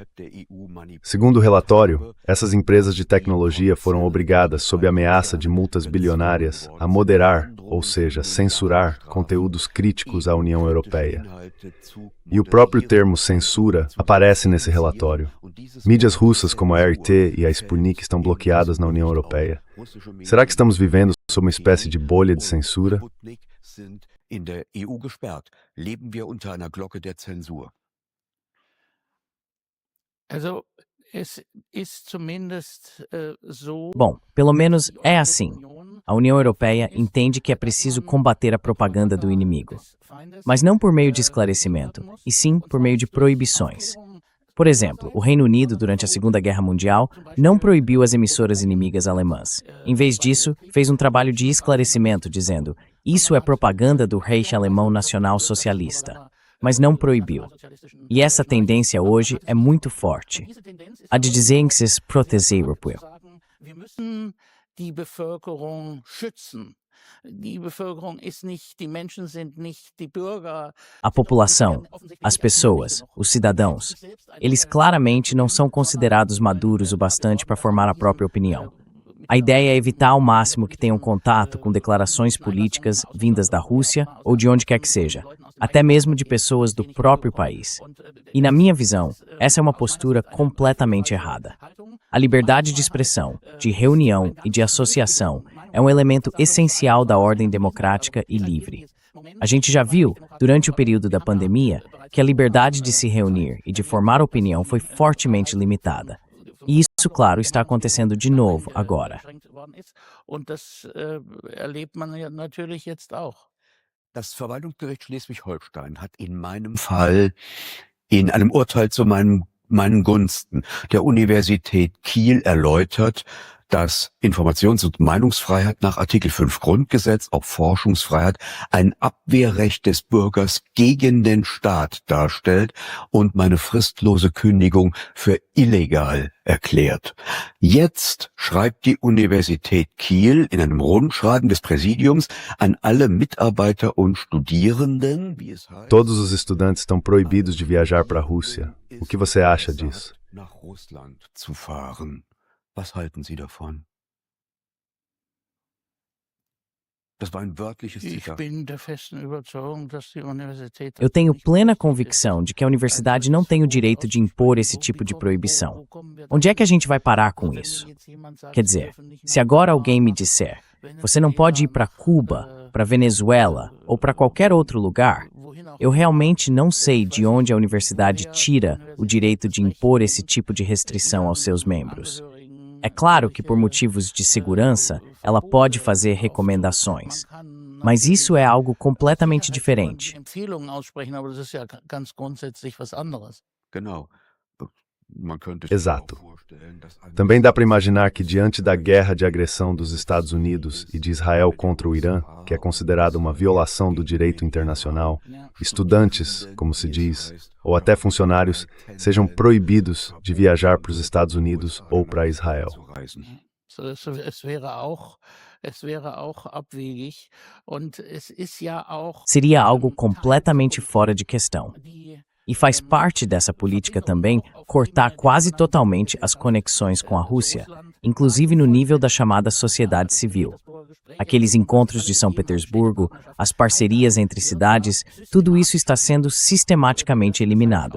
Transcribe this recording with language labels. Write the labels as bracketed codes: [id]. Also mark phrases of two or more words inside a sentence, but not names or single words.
[pt] Segundo o relatório, essas empresas de tecnologia foram obrigadas, sob ameaça de multas bilionárias, a moderar, ou seja, censurar, conteúdos críticos à União Europeia. E o próprio termo censura aparece nesse relatório. Mídias russas como a RT e a Sputnik estão bloqueadas na União Europeia. Será que estamos vivendo sob uma espécie de bolha de censura? [de] In der EU gesperrt. Leben wir unter einer Glocke der Zensur? Also, es ist zumindest so. [pt] Bom, pelo menos é assim. A União Europeia entende que é preciso combater a propaganda do inimigo, mas não por meio de esclarecimento, e sim por meio de proibições. Por exemplo, o Reino Unido, durante a Segunda Guerra Mundial, não proibiu as emissoras inimigas alemãs. Em vez disso, fez um trabalho de esclarecimento, dizendo: isso é propaganda do Reich Alemão Nacional Socialista. Mas não proibiu. E essa tendência hoje é muito forte. A de Desengses proteger o povo. [de] Wir müssen die Bevölkerung schützen. Die Bevölkerung ist nicht, die Menschen sind nicht die Bürger. [pt] A população, as pessoas, os cidadãos, eles claramente não são considerados maduros o bastante para formar a própria opinião. A ideia é evitar ao máximo que tenham contato com declarações políticas vindas da Rússia ou de onde quer que seja, até mesmo de pessoas do próprio país. E na minha visão, essa é uma postura completamente errada. A liberdade de expressão, de reunião e de associação é um elemento essencial da ordem democrática e livre. A gente já viu, durante o período da pandemia, que a liberdade de se reunir e de formar opinião foi fortemente limitada. E isso, claro, está acontecendo de novo agora. [de] Das Verwaltungsgericht Schleswig-Holstein hat in meinem Fall in einem Urteil zu meinen Gunsten der Universität Kiel erläutert, dass Informations- und Meinungsfreiheit nach Artikel 5 Grundgesetz, auch Forschungsfreiheit, ein Abwehrrecht des Bürgers gegen den Staat darstellt und meine fristlose Kündigung für illegal erklärt. Jetzt schreibt die Universität Kiel in einem Rundschreiben des Präsidiums an alle Mitarbeiter und Studierenden, wie es heißt, [pt] Todos os estudantes estão proibidos de viajar para a Rússia. O que você acha disso? [de] nach Russland zu fahren. Was halten Sie davon? Das war ein wörtliches Zitat. [pt] Eu tenho plena convicção de que a universidade não tem o direito de impor esse tipo de proibição. Onde é que a gente vai parar com isso? Quer dizer, se agora alguém me disser, você não pode ir para Cuba, para Venezuela ou para qualquer outro lugar, eu realmente não sei de onde a universidade tira o direito de impor esse tipo de restrição aos seus membros. É claro que por motivos de segurança, ela pode fazer recomendações. Mas isso é algo completamente diferente. [de] Genau. Man könnte sich [pt] Exato. [de] auch vorstellen, dass ein [pt] Também dá para imaginar que, diante da guerra de agressão dos Estados Unidos e de Israel contra o Irã, que é considerada uma violação do direito internacional, estudantes, como se diz, ou até funcionários, sejam proibidos de viajar para os Estados Unidos ou para Israel. [de] zu reisen. Es wäre auch abwegig und es ist ja auch [pt] Seria algo completamente fora de questão. E faz parte dessa política também cortar quase totalmente as conexões com a Rússia, inclusive no nível da chamada sociedade civil. Aqueles encontros de São Petersburgo, as parcerias entre cidades, tudo isso está sendo sistematicamente eliminado.